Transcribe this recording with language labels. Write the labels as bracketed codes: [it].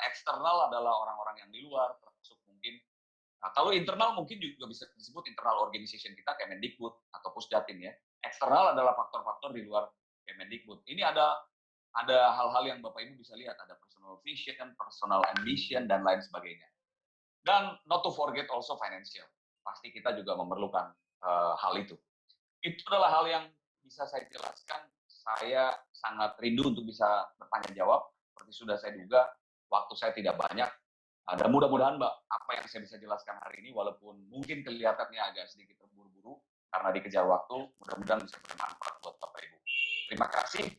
[id] Eksternal adalah orang-orang yang di luar, termasuk mungkin. Nah, kalau internal mungkin juga bisa disebut internal organization kita, Kemendikbud atau Pusdatin ya. Eksternal adalah faktor-faktor di luar Kemendikbud. Ini ada hal-hal yang Bapak Ibu bisa lihat, ada personal vision, personal ambition, dan lain sebagainya. Dan [en] not to forget also financial. [id] Pasti kita juga memerlukan hal itu. Itu adalah hal yang bisa saya jelaskan. Saya sangat rindu untuk bisa bertanya jawab. Seperti sudah saya duga, waktu saya tidak banyak. Dan mudah-mudahan Mbak, apa yang saya bisa jelaskan hari ini, walaupun mungkin kelihatannya agak sedikit terburu-buru, karena dikejar waktu, mudah-mudahan bisa bermanfaat buat Bapak Ibu. Terima kasih.